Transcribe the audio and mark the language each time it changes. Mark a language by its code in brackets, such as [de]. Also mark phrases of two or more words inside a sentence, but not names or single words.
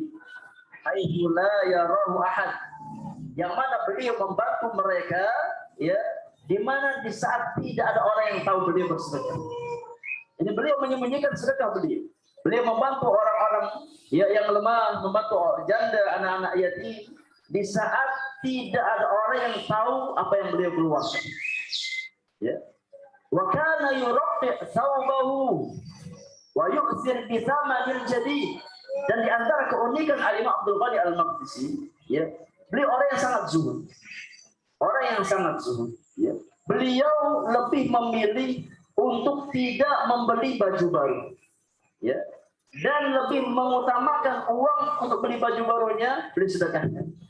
[ar] حيث لا يراه أحد, [id] yang mana beliau membantu mereka ya di mana di saat tidak ada orang yang tahu beliau bersedekah. Ini beliau menyembunyikan sedekah beliau. Beliau membantu orang-orang ya yang lemah, membantu janda, anak-anak yatim di saat tidak ada orang yang tahu apa yang beliau keluarkan. Ya. [ar] وكان يرقع ثوبه ويؤثر بثمن الجديد. [id] Dan di antara keunikan Al-Imam Abdul Ghani Al-Maqdisi, ya, beliau orang yang sangat zuhud. Orang yang sangat zuhud, ya. Beliau lebih memilih untuk tidak membeli baju baru, ya, dan lebih mengutamakan uang untuk beli baju barunya, beli sedekahnya.